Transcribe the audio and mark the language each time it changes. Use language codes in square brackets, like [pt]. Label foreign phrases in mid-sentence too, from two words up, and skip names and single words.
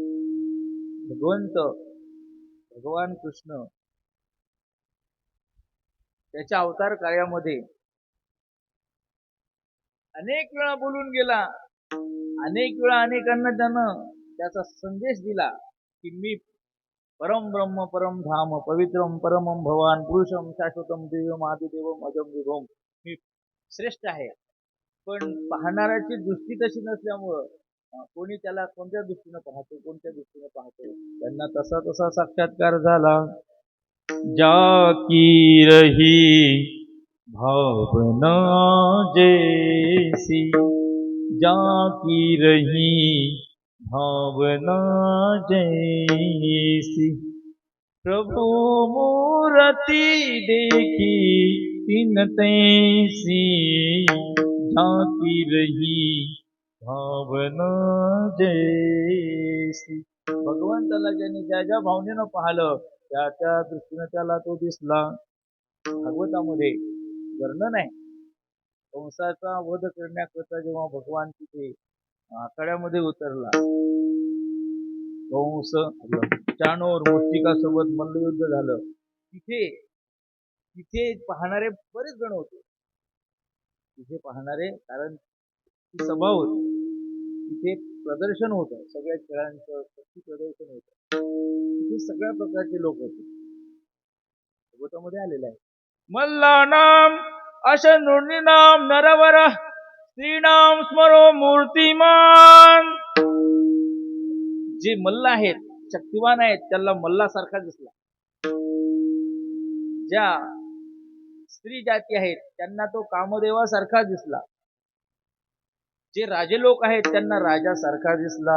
[mr] भगवान कृष्ण त्याच्या अवतार कार्यामध्ये अनेक वेळा बोलून गेला, अनेक वेळा अनेकांना त्यानं त्याचा संदेश दिला की मी [sa] परम ब्रह्म परम धाम पवित्रम परमम भवान पुरुषम शाश्वतम दिव्यम आदिदेवम अजम विभोम, [mr] मी श्रेष्ठ आहे. पण पाहणाऱ्याची दृष्टी तशी नसल्यामुळं कोणी त्याला कोणत्या दृष्टीनं पाहतो, त्यांना तसा साक्षात्कार झाला. [awa] जाकी रही भावना जैसी, जाकी रही भावना जैसी, प्रभु मूर्ति देखी तिन तैसी, जाकी रही भावना जैसी. [mr] भगवंताला ज्यांनी ज्या भावनेनं पाहिलं त्या दृष्टीनं त्याला तो दिसला. भागवतामध्ये वर्णन आहे, कंसाचा वध करण्याकरता जेव्हा भगवान तिथे आखाड्यामध्ये उतरला, कंस चाणूर मुष्टिकासोबत मल्लयुद्ध झालं. तिथे तिथे पाहणारे बरेच जण होते. तिथे पाहणारे, कारण ती सभा होती, तिथे प्रदर्शन होतं, सगळ्या खेळांचं प्रदर्शन होतं. तिथे सगळ्या प्रकारचे लोक होते. भागवतामध्ये आलेलं आहे. [sa] मल्ला नाम अशा नाम नरवर श्रीनाम स्मरो मूर्तिमान. [mr] जे मल्ल आहेत, शक्तिवान आहेत, त्याला मल्लासारखा दिसला. ज्या स्त्री जाती आहेत त्यांना तो कामदेवासारखा दिसला. जे राजे लोक आहेत त्यांना राजासारखा दिसला.